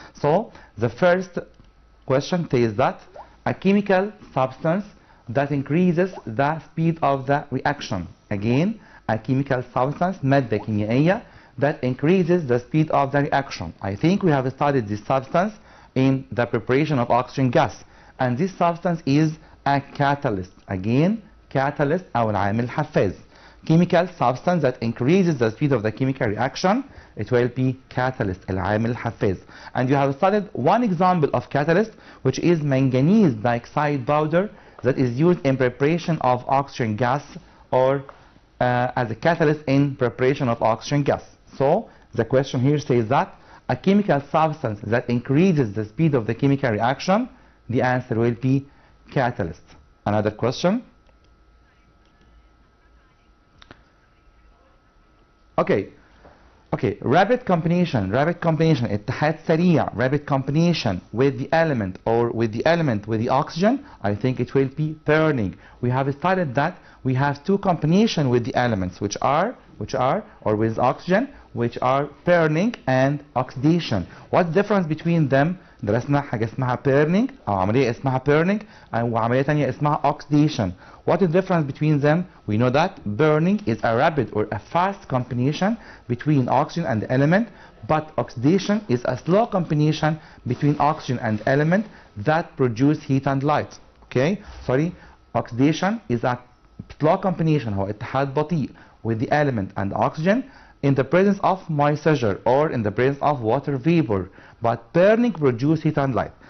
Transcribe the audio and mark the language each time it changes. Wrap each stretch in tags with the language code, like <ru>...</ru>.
<en>So the first question says that a chemical substance that increases the speed of the reaction. Again, a chemical substance,</en> <ar>مادة كيميائية,</ar> <en>that increases the speed of the reaction. I think we have studied this substance in the preparation of oxygen gas, and this substance is a catalyst. Again, catalyst</en> <ar>أو العامل الحفاز.</ar> <en>Chemical substance that increases the speed of the chemical reaction, it will be catalyst,</en> <ar>العامل الحفاز.</ar> <en>And you have studied one example of catalyst, which is manganese dioxide powder that is used in preparation of oxygen gas or as a catalyst in preparation of oxygen gas. So the question here says that a chemical substance that increases the speed of the chemical reaction, the answer will be catalyst. Another question. Okay, rapid combination,</en> <ar>اتحاد سريع,</ar> <en>rapid combination with the element or with the oxygen, I think it will be burning. We have studied that we have 2 combination with the elements which are or with oxygen, which are burning and oxidation. What's the difference between them?</en> <ar>درسنا حاجة اسمها burning أو عملية اسمها burning وعملية تانية اسمها oxidation.</ar> <en>What is the difference between them? We know that burning is a rapid or a fast combination between oxygen and the element, but oxidation is a slow combination between oxygen and element that produce heat and light. Okay? Sorry, oxidation is a slow combination,</en> <ar>هو اتحاد بطيء</ar> <en>with the element and oxygen in the presence of moisture or in the presence of water vapor, but burning produces heat and light.</en>